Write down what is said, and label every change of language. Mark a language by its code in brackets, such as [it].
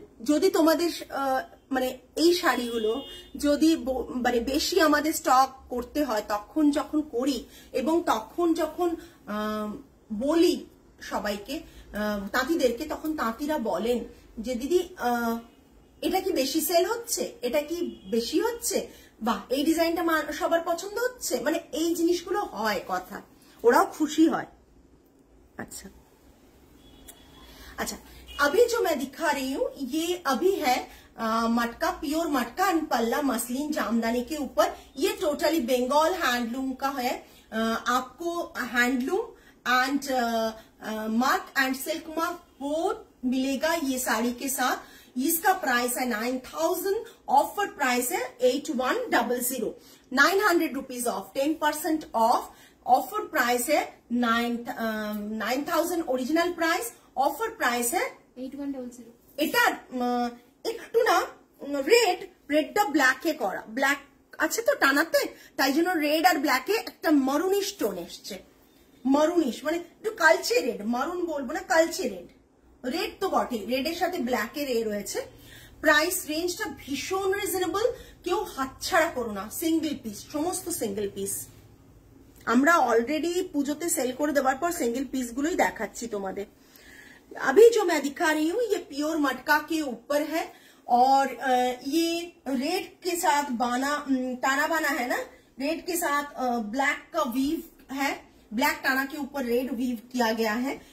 [bn] যদি তোমাদের মানে এই শাড়িগুলো যদি মানে বেশি আমাদের স্টক করতে হয়, তখন যখন করি এবং তখন যখন বলি সবাইকে, তাঁতিদেরকে, তখন তাঁতিরা বলেন যে দিদি এটা কি বেশি সেল হচ্ছে, এটা কি বেশি হচ্ছে, বা এই ডিজাইনটা সবার পছন্দ হচ্ছে, মানে এই জিনিসগুলো হয় কথা, ওরাও খুশি হয়। [hi] अच्छा अच्छा, अभी जो मैं दिखा रही हूँ ये अभी है मटका, प्योर मटका एंड पल्ला मसलिन जामदानी के ऊपर। ये टोटली बंगाल हैंडलूम का है। आपको handloom and mark and silk mark both मिलेगा ये साड़ी के साथ। इसका प्राइस है 9000, ऑफर प्राइस है 8100, 900 rupees of, 10% of. Offer price है 9000 ओरिजिनल प्राइस, ऑफर प्राइस है 8100। [bn] এটা একটু না রেড, রেডটা ব্ল্যাকে করা, ব্ল্যাক আছে তো টানাতে, তাই জন্য রেড আর ব্ল্যাকে একটা মারুনিশ টোন এসছে। মারুনিশ মানে একটু কালচে রেড, মারুন বলবো না, কালচে রেড। রেড তো বটে, রেডের সাথে ব্ল্যাকের এ রয়েছে। প্রাইস রেঞ্জটা ভীষণ রিজনেবল, কেউ হাতছাড়া করো না। সিঙ্গেল পিস, সমস্ত সিঙ্গেল পিস। আমরা অলরেডি পুজোতে সেল করে দেওয়ার পর সিঙ্গেল পিস গুলোই দেখাচ্ছি তোমাদের। [hi] अभी जो मैं दिखा रही हूँ ये प्योर मटका के ऊपर है, और ये रेड के साथ बाना, ताना बाना है ना, रेड के साथ ब्लैक का वीव है, ब्लैक ताना के ऊपर रेड वीव किया गया है।